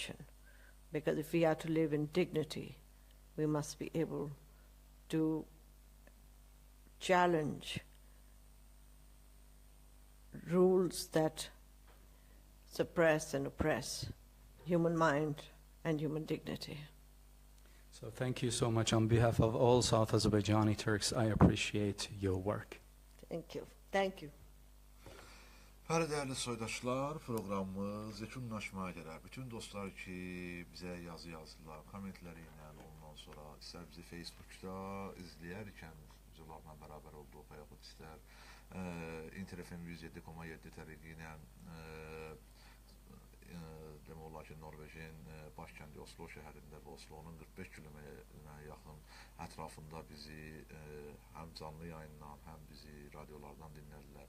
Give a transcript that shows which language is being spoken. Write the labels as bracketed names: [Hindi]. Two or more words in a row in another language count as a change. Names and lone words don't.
[English] Because if we are to live in dignity, we must be able to challenge rules that suppress and oppress human mind and human dignity. So thank you so much. On behalf of all South Azerbaijani Turks, I appreciate your work. Thank you. Thank you. [Azerbaijani] Bəli, dəyərli soydaşlar, proqramımız yekunlaşmaya gələr. Bütün dostlar ki, bizə yazı yazdılar, kommentləri ilə, ondan sonra istər bizi Facebookda izləyərkən bizlərlə bərabər olduq, yaxud istər InterFM 107.7 tərəqi ilə demək olar ki, Norveçin başkəndi Oslo şəhərində və Oslo'nun 45 kilometrə yaxın ətrafında bizi həm canlı yayından, həm bizi radiolardan dinlədilər.